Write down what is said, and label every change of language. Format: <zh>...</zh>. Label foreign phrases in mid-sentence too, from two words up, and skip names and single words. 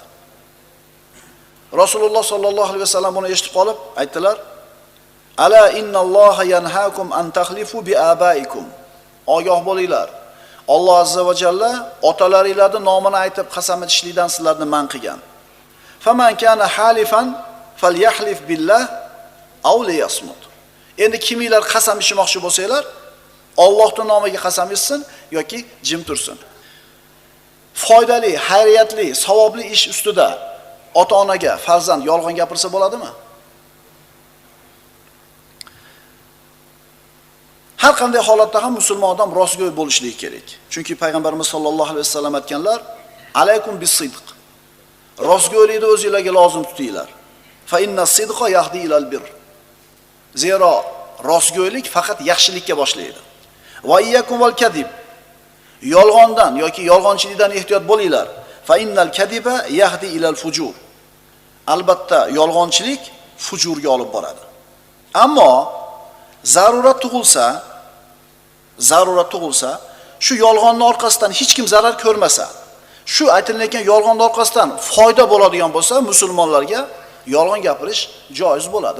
<uz>Rasululloh</uz> <ar>صلى الله عليه وسلم</ar> <uz>buni eshitib qolib aytdilar:</uz> <ar>"ألا إن الله ينهاكم أن تحلفوا بآبائكم."</ar> <uz>Ogoh bo'linglar. Alloh</uz> <ar>عز وجل</ar> <uz>otalaringizning nomini aytib qasam ichishlikdan sizlarni man qilgan.</uz> <ar>فمن كان حالفا فليحلف بالله أو ليصمت.</ar> <uz>Endi kiminglar qasam ichmoqchi bo'lsanglar, Allohning nomiga qasam ichsin yoki jim tursin. Foydali, xayriyatli, savobli ish ustida ota-onaga farzand yolg'on gapirsa bo'ladimi? Har qanday holatda ham musulmon odam rostgo'y bo'lishligi kerak. Chunki payg'ambarimiz</uz> <ar>صلى الله عليه وسلم</ar> <uz>aytganlar:</uz> <ar>"عليكم بالصدق."</ar> <uz>Rostgo'ylikni o'zingizlarga lozim tutinglar.</uz> <ar>فإن الصدق يهدي إلى البر.</ar> <uz>Zero rostgo'ylik faqat yaxshilikka boshlaydi.</uz> <ar>وإياكم والكذب.</ar> <uz>Yolg'ondan yoki yolg'onchilikdan ehtiyot bo'linglar.</uz> <ar>فإن الكذب يهدي إلى الفجور.</ar> <uz>Albatta yolg'onchilik fujurga olib boradi. Ammo zarurat tug'ilsa, shu yolg'onning orqasidan hech kim zarar ko'rmasa, shu aytilayotgan yolg'onning orqasidan foyda bo'ladigan bo'lsa, musulmonlarga yolg'on gapirish joiz bo'ladi.</uz>